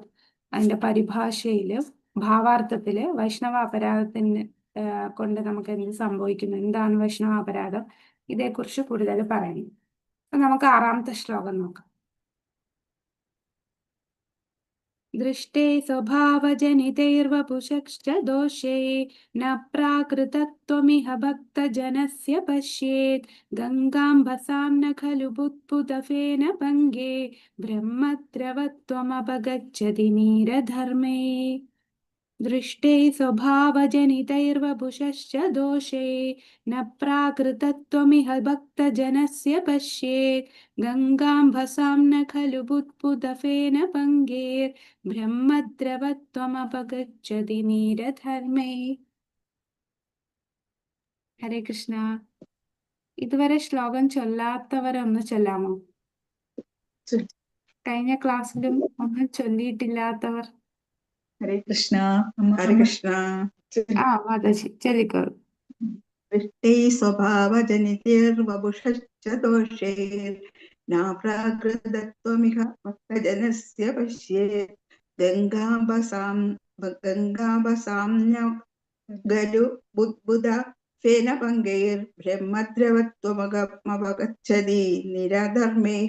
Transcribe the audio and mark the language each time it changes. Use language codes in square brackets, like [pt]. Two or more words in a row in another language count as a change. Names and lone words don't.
[ml] അതിന്റെ പരിഭാഷയില്, ഭാവാർത്ഥത്തില് വൈഷ്ണവ അപരാധത്തിന് കൊണ്ട് നമുക്ക് എന്ത് സംഭവിക്കുന്നു, എന്താണ് വൈഷ്ണവ അപരാധം, ഇതേക്കുറിച്ച് കൂടുതൽ പറയുന്നു. അപ്പൊ നമുക്ക് 6ാമത്തെ ശ്ലോകം നോക്കാം. [sa] दृष्टे स्वभावजनितैर्वपुषश्च दोषे न प्राकृतत्वमिह भक्तजनस्य पश्येत् गङ्गाम्बसां न खलु बुद्बुदफेन भङ्गे ब्रह्मद्रवत्वमपगच्छति नीरधर्मे दृष्टे स्वभावजनितैर्वपुषश्च दोषे न प्राकृतत्वमिह भक्तजनस्य पश्येत् गङ्गाम्बसां न खलु बुद्बुदफेन भङ्गेर्ब्रह्मद्रवत्वमपगच्छति नीरधर्मे. [ml] ഹരേ കൃഷ്ണ. ഇതുവരെ ശ്ലോകം ചൊല്ലാത്തവരൊന്ന് ചൊല്ലാമോ? കഴിഞ്ഞ ക്ലാസ്സിലും ഒന്നും ചൊല്ലിയിട്ടില്ലാത്തവർ. ഹരേ കൃഷ്ണ. ഹരേ കൃഷ്ണ. മാതാജി ചൊല്ലിക്കോളൂ. [sa] ദൃഷ്ടേ സ്വഭാവജനിതൈർവപുഷശ്ച ദോഷൈർന പ്രാകൃതത്വമിഹ ഭക്തജനസ്യ പശ്യേത് ഗംഗാംബസാം ഖലു ബുദ്ബുദഫേന ഭംഗൈർ ബ്രഹ്മദ്രവത്വമപഗച്ഛതി നിരധർമ്മേഹ.